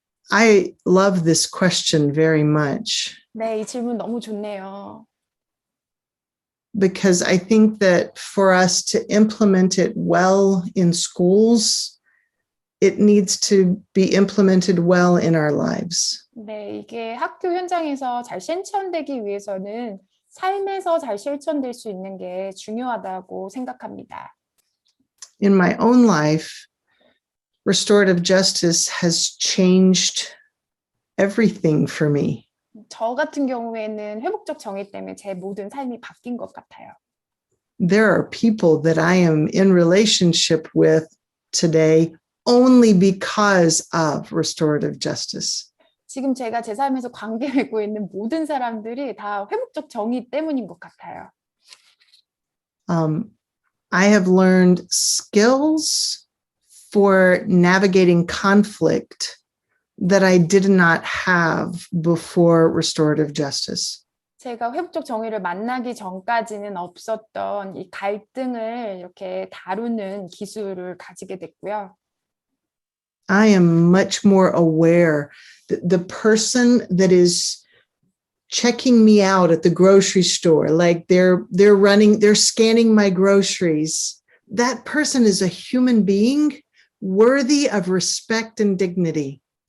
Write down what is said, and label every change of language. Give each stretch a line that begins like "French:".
English: I love this question very much.
Korean: 네, 이 질문 너무 좋네요.
English: Because I think that for us to implement it well in schools, it needs to be implemented well in our lives.
Korean: 네, 이게 학교 현장에서 잘 실천되기 위해서는 삶에서 잘 실천될 수 있는 게 중요하다고 생각합니다.
English: In my own life, restorative justice has changed everything for me.
Korean: 저 같은 경우에는 회복적 정의 때문에 제 모든 삶이 바뀐 것 같아요.
English: There are people that I am in relationship with today only because of restorative justice.
Korean: 지금 제가 제 삶에서 관계 맺고 있는 모든 사람들이 다 회복적 정의 때문인 것 같아요.
English: I have learned skills for navigating conflict that I did not have before restorative justice.
Korean: 제가 회복적 정의를 만나기 전까지는 없었던 이 갈등을 이렇게 다루는 기술을 가지게 됐고요.
English: I am much more aware that the person that is checking me out at the grocery store, like they're scanning my groceries, that person is a human being worthy of respect and dignity.